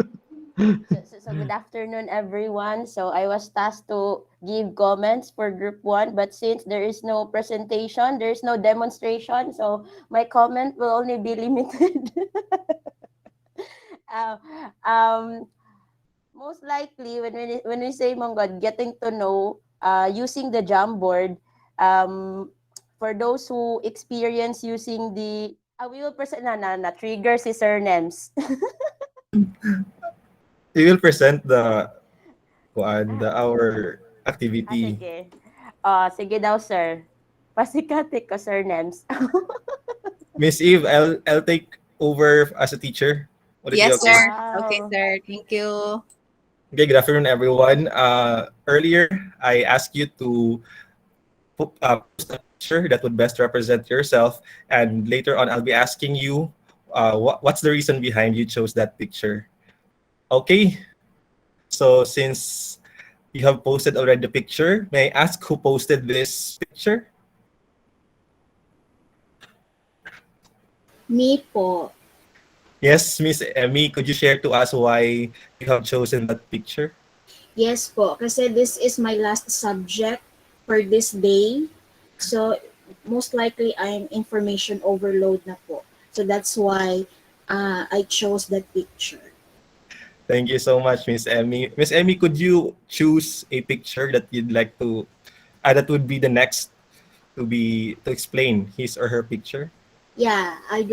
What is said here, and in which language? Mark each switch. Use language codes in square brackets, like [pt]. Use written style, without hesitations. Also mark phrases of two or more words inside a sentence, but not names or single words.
[en] So good afternoon, everyone. So I was tasked to give comments for group one, but since there is no presentation, there is no demonstration, so my comment will only be limited. uh, um, Most likely, when we say, Mong God, getting to know, using the Jamboard, for those who experience using the, we will present na trigger si Sir Nems. We will present the our activity. [ceb] Sige. Sige daw, sir. Pasikati ko, Sir Nems. [en] Miss Eve, I'll take over as a teacher. Would it be Yes, okay? sir. Okay, Wow. sir. Thank you. Okay, good afternoon, everyone. Earlier, I asked you to post a picture that would best represent yourself, and later on, I'll be asking you what's the reason behind you chose that picture. Okay, so since you have posted already the picture, may I ask who posted this picture? Me po. Yes, Miss Emmy, could you share to us why you have chosen that picture? Yes po, kasi this is my last subject for this day. So, most likely I'm information overload [tl] na po. [en] So, that's why I chose that picture. Thank you so much, Miss Emmy. Miss Emmy, could you choose a picture that you'd like to, that would be the next to explain his or her picture? Yeah, I'd